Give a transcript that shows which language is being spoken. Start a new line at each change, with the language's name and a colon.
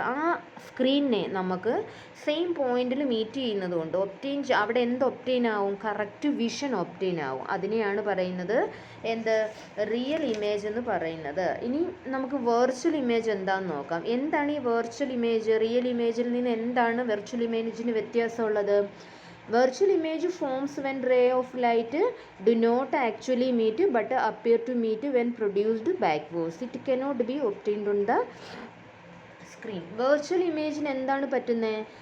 Malayalam: ആ സ്ക്രീനിനെ നമുക്ക് സെയിം പോയിന്റിൽ മീറ്റ് ചെയ്യുന്നത് കൊണ്ട് അവിടെ എന്ത് ഒബ്റ്റെയിൻ ആവും? കറക്റ്റ് വിഷൻ ഒബ്റ്റെയിൻ ആവും. അതിനെയാണ് പറയുന്നത് എന്ത്? റിയൽ ഇമേജ് എന്ന് പറയുന്നത്. ഇനി നമുക്ക് വെർച്വൽ ഇമേജ് എന്താണെന്ന് നോക്കാം. എന്താണ് ഈ വെർച്വൽ ഇമേജ്? റിയൽ ഇമേജിൽ നിന്ന് എന്താണ് virtual ഇമേജിന് വ്യത്യാസമുള്ളത്?
English: Virtual image forms when ray of light do not actually meet but appear to meet when produced backwards. It cannot be obtained on the screen.
Malayalam: Virtual image എന്താണ് പറ്റുന്നത്?